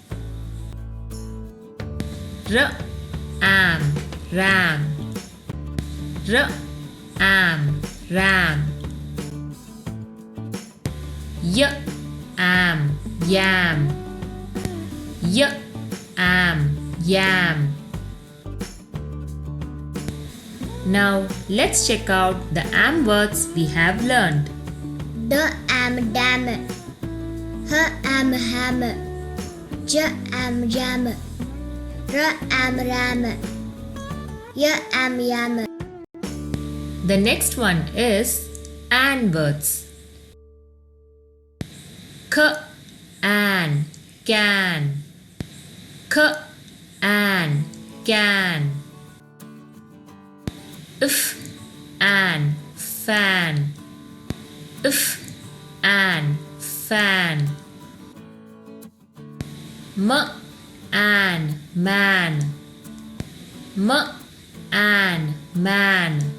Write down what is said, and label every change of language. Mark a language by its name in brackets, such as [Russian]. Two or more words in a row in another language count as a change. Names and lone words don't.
[English] R, am, ram. R, am, ram. Y, am, yam. Y, am, yam. Now let's check out the am words we have learned. D, am, dam. H, am, ham. J, am, jam. R, am, ram. Y, am, yam. The next one is an words. K, an, can. an, can. An, fan. An, fan. An, man. An, man.